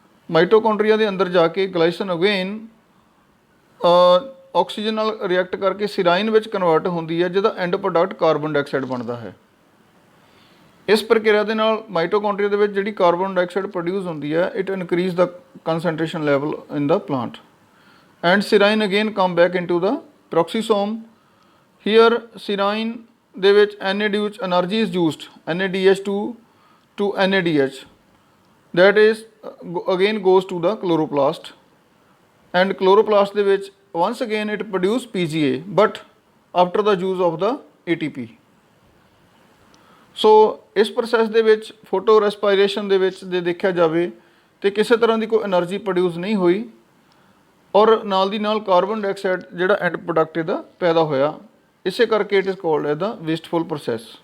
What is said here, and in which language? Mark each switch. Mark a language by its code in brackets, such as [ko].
[pa] Mitochondria ਦੇ ਅੰਦਰ ਜਾ ਕੇ ਗਲਾਈਸਿਨ ਅਗੇਨ ਆਕਸੀਜਨ ਨਾਲ ਰਿਐਕਟ ਕਰਕੇ ਸਿਰਾਈਨ ਵਿੱਚ ਕਨਵਰਟ ਹੁੰਦੀ ਹੈ, ਜਿਹਦਾ ਐਂਡ ਪ੍ਰੋਡਕਟ ਕਾਰਬਨ ਡਾਈਆਕਸਾਈਡ ਬਣਦਾ ਹੈ। ਇਸ ਪ੍ਰਕਿਰਿਆ ਦੇ ਨਾਲ ਮਾਈਟੋਕੌਂਡਰੀਆ ਦੇ ਵਿੱਚ ਜਿਹੜੀ ਕਾਰਬਨ ਡਾਈਆਕਸਾਈਡ ਪ੍ਰੋਡਿਊਸ ਹੁੰਦੀ ਹੈ, [en] It increase the concentration level in the plant and serine again come back into the peroxisome. Here [pa] ਸਿਰਾਈਨ ਦੇ ਵਿੱਚ NAD ਵਿੱਚ [en] energy is used, NADH2 to NADH, that is again goes to the chloroplast and [pa] chloroplast ਦੇ ਵਿੱਚ [en] once again it produce PGA but after the use of the ATP. [pa] ਸੋ ਇਸ process ਦੇ ਵਿੱਚ photo respiration ਦੇ ਵਿੱਚ ਜੇ ਦੇਖਿਆ ਜਾਵੇ ਤੇ ਕਿਸੇ ਤਰ੍ਹਾਂ ਦੀ ਕੋਈ એનર્ਜੀ ਪ੍ਰੋਡਿਊਸ ਨਹੀਂ ਹੋਈ ਔਰ ਨਾਲ ਦੀ ਨਾਲ ਕਾਰਬਨ ਡਾਈਆਕਸਾਈਡ ਜਿਹੜਾ ਐਂਡ ਪ੍ਰੋਡਕਟ ਇਹਦਾ ਪੈਦਾ ਹੋਇਆ, ਇਸੇ ਕਰਕੇ [en] It is called as the wasteful process.